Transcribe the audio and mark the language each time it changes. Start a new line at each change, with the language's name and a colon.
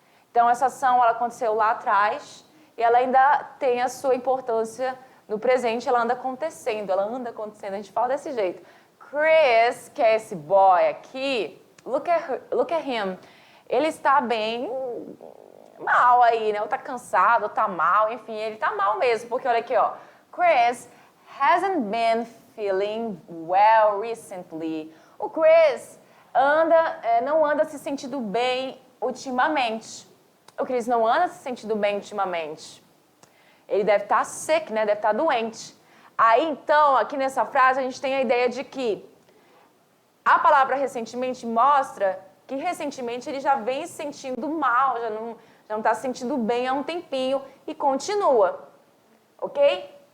Portuguese: Então, essa ação ela aconteceu lá atrás e ela ainda tem a sua importância no presente, ela anda acontecendo, a gente fala desse jeito. Chris, que é esse boy aqui,
English: look at him,
Portuguese: ele está bem mal aí, né? Ou tá cansado, ou tá mal, enfim, ele tá mal mesmo, porque olha aqui, ó.
English: Chris hasn't been feeling well recently.
Portuguese: O Chris não anda se sentindo bem ultimamente. O Chris não anda se sentindo bem ultimamente. Ele deve estar sick, né? Deve estar doente. Aí, então, aqui nessa frase, a gente tem a ideia de que a palavra recentemente mostra que recentemente ele já vem se sentindo mal, já não está se sentindo bem há um tempinho e continua, ok?